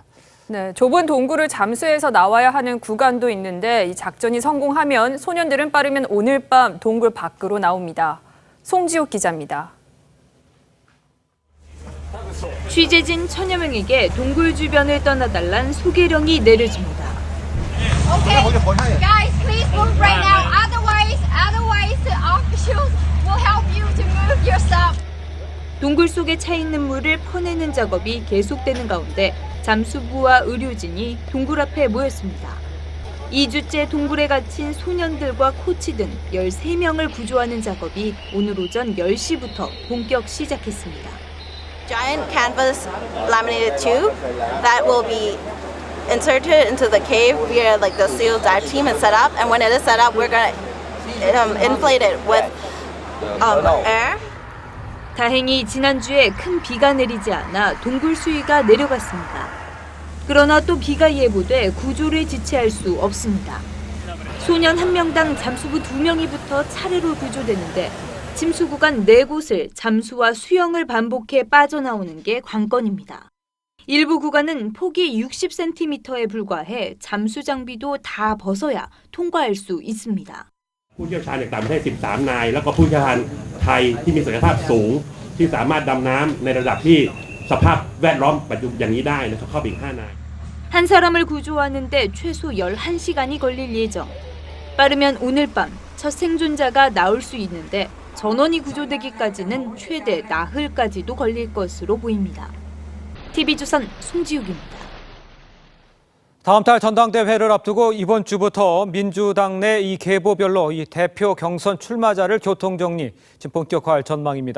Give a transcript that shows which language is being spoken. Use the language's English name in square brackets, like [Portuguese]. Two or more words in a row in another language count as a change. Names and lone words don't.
[Korean] 네, 좁은 동굴을 잠수해서 나와야 하는 구간도 있는데 이 작전이 성공하면 소년들은 빠르면 오늘 밤 동굴 밖으로 나옵니다. 송지욱 기자입니다. 취재진 천여 명에게 동굴 주변을 떠나달란 소개령이 내려집니다. [English] Okay, guys, please move right now. Otherwise, the officials will help you to move yourself. [Korean] 동굴 속에 차 있는 물을 퍼내는 작업이 계속되는 가운데 잠수부와 의료진이 동굴 앞에 모였습니다. 2주째 동굴에 갇힌 소년들과 코치 등 13명을 구조하는 작업이 오늘 오전 10시부터 본격 시작했습니다. [English] Giant canvas laminated tube that will be inserted into the cave via like the SEAL dive team and set up. And when it is set up, we're gonna inflate it with air. [Korean] 다행히 지난주에 큰 비가 내리지 않아 동굴 수위가 내려갔습니다. 그러나 또 비가 예보돼 구조를 지체할 수 없습니다. 소년 1명당 잠수부 2명이 붙어 차례로 구조되는데 침수 구간 4곳을 잠수와 수영을 반복해 빠져나오는 게 관건입니다. 일부 구간은 폭이 60cm에 불과해 잠수 장비도 다 벗어야 통과할 수 있습니다. [Thai] ผู้เชี่ยวชาญจากต่างประเทศ 13 นาย แล้วก็ผู้เชี่ยวชาญไทยที่มีศักยภาพสูงที่สามารถดำน้ำในระดับที่สภาพแวดล้อมปัจจุบันอย่างนี้ได้นะครับเข้าไปอีก 5 นาย [Korean] 한 사람을 구조하는데 최소 11시간이 걸릴 예정. 빠르면 오늘 밤 첫 생존자가 나올 수 있는데 전원이 구조되기까지는 최대 나흘까지도 걸릴 것으로 보입니다. TV조선 송지욱입니다. 다음 달 전당대회를 앞두고 이번 주부터 민주당 내 이 계보별로 이 대표 경선 출마자를 교통정리 지금 본격화할 전망입니다.